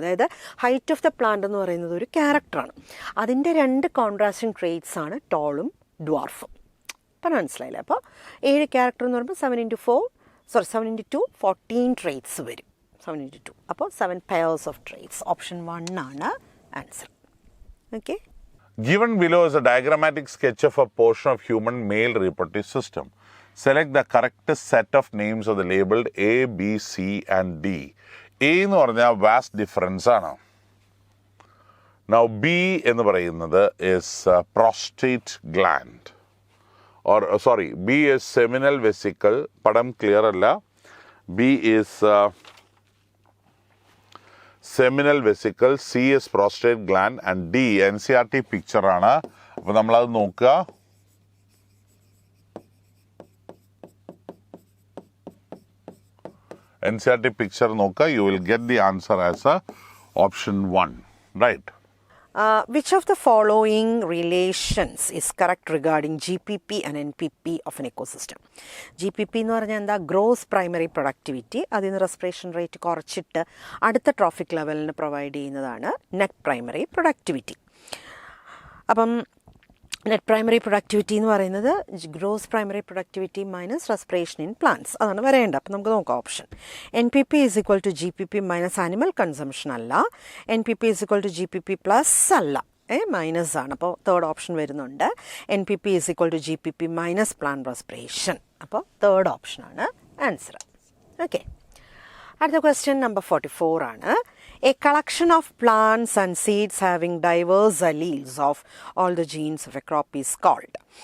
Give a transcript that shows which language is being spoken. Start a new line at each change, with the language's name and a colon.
Malayalam: അതായത് height of the plant എന്ന് പറയുന്നത് ഒരു ക്യാരക്ടറാണ്. അതിൻ്റെ 2 കോൺട്രാസ്റ്റിംഗ് ട്രെയ്റ്റ്സ് ആണ് ടോളും ഡ്വാർഫും. അപ്പം മനസ്സിലായില്ലേ? അപ്പോൾ 7 ക്യാരക്ടർ എന്ന് പറയുമ്പോൾ 7 into 2 14 ട്രെയ്റ്റ്സ് വരും.
English: 7 into 2 അപ്പോൾ 7 pairs of traits. Option 1 ആണ് answer. Okay, Given below is a diagrammatic sketch of a portion of human male reproductive system. Select the correct set of names of the labeled A, B, C and D.
Malayalam: A എന്ന് പറഞ്ഞാൽ
English: Vast difference ആണ്. Now B എന്ന് പറയുന്നത് is prostate gland B is seminal vesicle.
Malayalam: പടം clear അല്ല.
English: B is seminal vesicle, C is prostate gland and D NCERT പിക്ചറാണ്.
Malayalam: അപ്പോൾ നമ്മളത് നോക്കുക.
English: NCERT picture
Malayalam: നോക്കുക.
English: You will get the answer as option 1, right? Which of the following relations is correct regarding GPP and NPP of an ecosystem?
Malayalam: GPP എന്ന് പറഞ്ഞാൽ എന്താ? Gross primary productivity. അതിൽ നിന്ന് respiration rate കുറച്ചിട്ട് അടുത്ത ട്രോഫിക് ലെവലിന് പ്രൊവൈഡ് ചെയ്യുന്നതാണ് net primary productivity. അപ്പം net primary productivity എന്ന് പറയുന്നത് gross primary productivity minus respiration in plants. അതാണ് വരേണ്ടത്. അപ്പം നമുക്ക് നോക്കാം option.
English: NPP is equal to GPP minus animal consumption
Malayalam: അല്ല.
English: NPP is equal to GPP plus അല്ല, minus ആണ്.
Malayalam: അപ്പോൾ തേർഡ് ഓപ്ഷൻ വരുന്നുണ്ട്.
English: NPP is equal to GPP minus plant respiration.
Malayalam: അപ്പോൾ തേർഡ് ഓപ്ഷനാണ് ആൻസർ. ഓക്കെ, അടുത്ത ക്വസ്റ്റ്യൻ നമ്പർ 44 ആണ്.
English: A collection of plants and seeds having diverse alleles of all the genes of a crop is called.